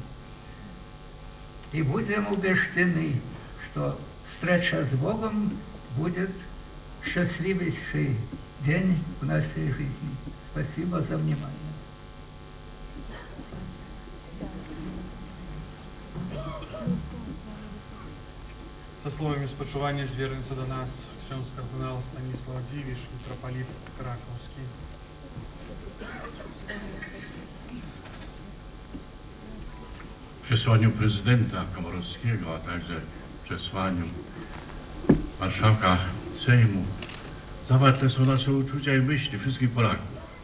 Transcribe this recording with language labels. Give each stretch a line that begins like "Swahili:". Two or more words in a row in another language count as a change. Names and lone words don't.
Russian: И будем убеждены, что встреча с Богом будет счастливейший день в нашей жизни. Спасибо за внимание. Со словами спочування звернется до нас ksiądz кардинал Станислав Дзивиш, митрополит Краковский.
Polish: W przesłaniu prezydenta Komorowskiego, a także w przesłaniu marszałka Sejmu zawarte są nasze uczucia i myśli wszystkich Polaków.